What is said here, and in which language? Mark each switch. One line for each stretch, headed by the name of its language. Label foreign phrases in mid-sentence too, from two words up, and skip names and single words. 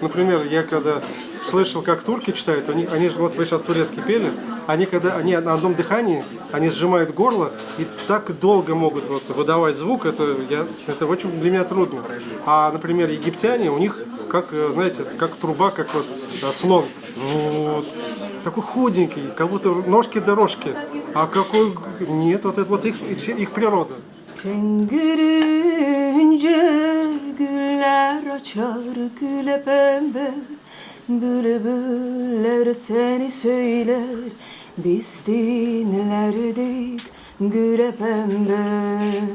Russian: Например, я когда слышал, как турки читают, они же, вот вы сейчас турецкий пели, они на одном дыхании, они сжимают горло и так долго могут вот выдавать звук, это очень для меня трудно. А, например, египтяне, у них, как, знаете, как труба, как вот слон. Вот. Такой худенький, как будто ножки-дорожки. А какой... Нет, вот это вот их природа.
Turkish: Sen gülünce güller açar güle pembe, bülbüller seni söyler, biz dinlerdik güle pembe.